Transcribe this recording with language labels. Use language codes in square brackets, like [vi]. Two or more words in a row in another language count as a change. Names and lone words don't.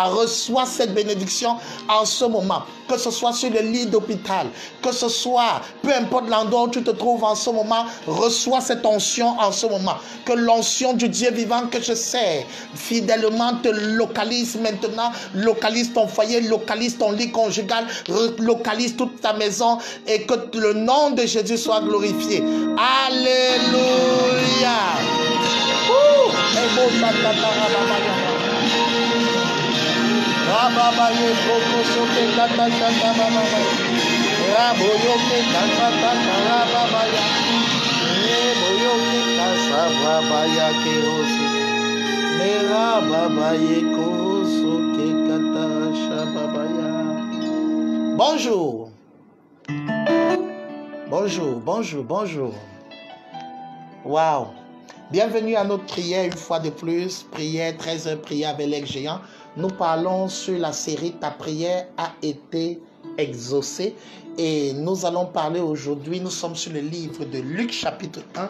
[fr] Reçois cette bénédiction en ce moment. Que ce soit sur le lit d'hôpital, que ce soit, peu importe l'endroit où tu te trouves en ce moment, reçois cette onction en ce moment. Que l'onction du Dieu vivant que je sers fidèlement te localise maintenant, localise ton foyer, localise ton lit conjugal, localise toute ta maison et que le nom de Jésus soit glorifié. Alléluia. Rababaye koko sote kata shaka babaya. Raboyoke kasa kata rababaya. Raboyoke kasa babaya keosu. Merababaye koso ke kata shababaya. Bonjour. Bonjour. Wow. Bienvenue à notre prière une fois de plus, prière 13h, prière avec l'ex géant. Nous parlons sur la série Ta prière a été exaucée et nous allons parler aujourd'hui, nous sommes sur le livre de Luc chapitre 1.